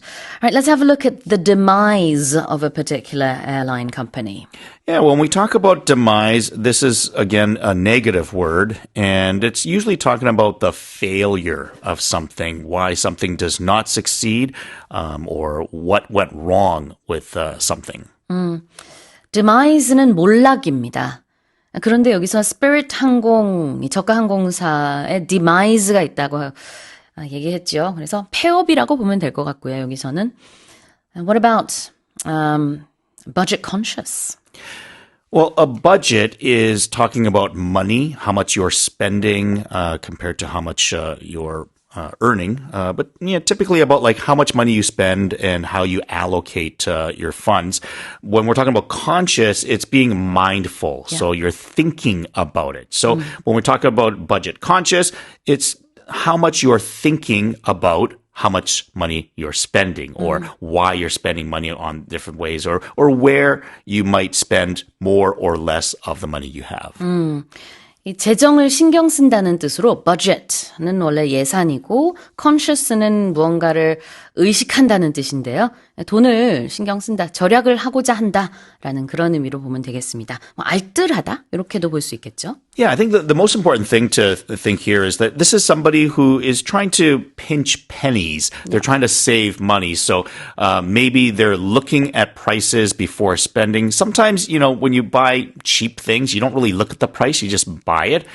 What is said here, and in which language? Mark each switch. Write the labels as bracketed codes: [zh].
[en] All right, let's have a look at the demise of a particular airline company. Yeah, when we talk about demise, this is, again, a negative word, and it's usually talking about the failure of something, why something does not succeed, or what went wrong with something. [ko] demise는 몰락입니다. 그런데 여기서 스피릿 항공, 저가 항공사의 demise가 있다고 얘기했죠. 그래서 폐업이라고 보면 될 것 같고요. 여기서는. [en] What about budget conscious? Well, a budget is talking about money, how much you're spending compared to how much you're earning, but typically about like how much money you spend and how you allocate your funds. When we're talking about conscious, it's being mindful. So you're thinking about it. So when we're talking about budget conscious, it's how much you're thinking about how much money you're spending or why you're spending money on different ways or where you might spend more or less of the money you have. [ko] 이 재정을 신경 쓴다는 뜻으로 budget는 원래 예산이고 conscious는 무언가를 의식한다는 뜻인데요. 돈을 신경 쓴다, 절약을 하고자 한다라는 그런 의미로 보면 되겠습니다. 알뜰하다 이렇게도 볼 수 있겠죠. [en] Yeah, I think the most important thing to think here is that this is somebody who is trying to pinch pennies. They're trying to save money. So maybe they're looking at prices before spending. Sometimes, when you buy cheap things, you don't really look at the price. You just buy it.